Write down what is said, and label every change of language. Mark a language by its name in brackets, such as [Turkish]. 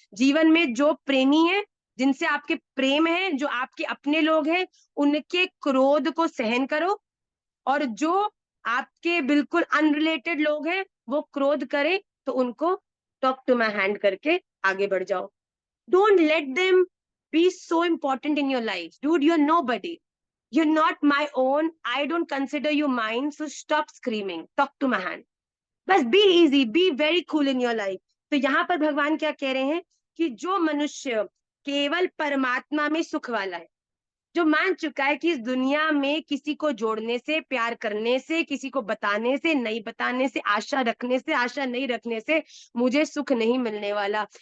[Hindi] जीवन में जो प्रेमी है, जिनसे आपके प्रेम है, जो आपके अपने लोग हैं, उनके क्रोध को सहन करो, और जो आपके बिल्कुल अनरिलेटेड लोग हैं वो क्रोध करें तो उनको [English] talk to my hand [Hindi] करके आगे बढ़ जाओ। [English] Don't let them be so important in your life. Dude, you are nobody, you're not my own, I don't consider you mine, so stop screaming, talk to my hand। बस be easy, be very cool in your life। [Hindi] तो यहाँ पर भगवान क्या कह रहे हैं कि जो मनुष्य केवल परमात्मा में सुख वाला है, जो मान चुका है कि इस दुनिया में किसी को जोड़ने से, प्यार करने से, किसी को बताने से, नहीं बताने से, आशा रखने से, आशा नहीं रखने से मुझे सुख नहीं मिलने वाला।